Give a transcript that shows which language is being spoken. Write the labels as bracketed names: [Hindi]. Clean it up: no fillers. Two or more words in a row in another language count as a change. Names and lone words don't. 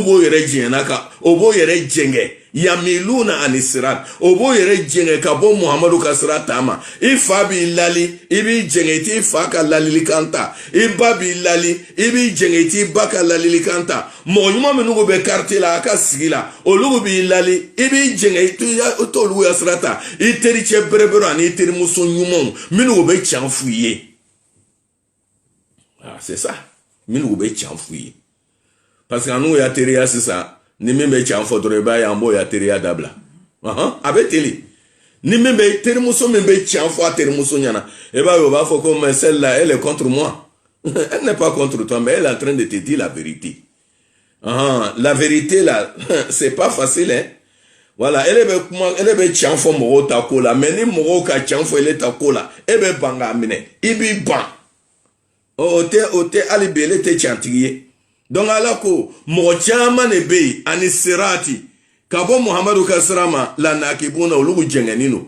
[Bambara] b'o yɛrɛ jɛngɛnna ka o b'o yɛrɛ jɛngɛ yamiluna ani sirat o b'o yɛrɛ jɛngɛ ka bɔ muhammadu ka sira ta ma i fa b'i lali i b'i jɛngɛ i t'i fa ka lalilikan ta i ba b'i lali i b'i jɛngɛ i t'i ba ka lalilikan ta mɔgɔ ɲuman minnu bɛ quartier la a ka sigi la olu b'i lali i b'i jɛngɛ i t'olu ka sira ta i tericɛ berebere ani i terimuso ɲumanw minnu bɛ can f'u ye [French] c'est ça [Bambara] minnu bɛ can f'u ye parce que n'u y'a teriya sisan ni min bɛ can fɔ dɔrɔn i b'a ye an b'o ya teriya dabila a bɛ teli ni min bɛ terimuso min bɛ can fɔ a terimuso ɲɛna i b'a ye o b'a fɔ ko [French] mais celle-là elle est contre moi elle n'est pas contre toi mais elle est en train de te dire la vérité la vérité là c'est pas facile hein voilà elle [Bambara] bɛ can fɔ mɔgɔw ta ko la mais ni mɔgɔw ka can fɔ ele ta ko la e bɛ ban k'a minɛ i b'i ban o tɛ hali bi ele tɛ cantigi ye donc ala ko mɔgɔ caman de bɛ yen ani sirati ka bɔ muhamadu ka sira ma la nakibuna olu jɛngɛnen don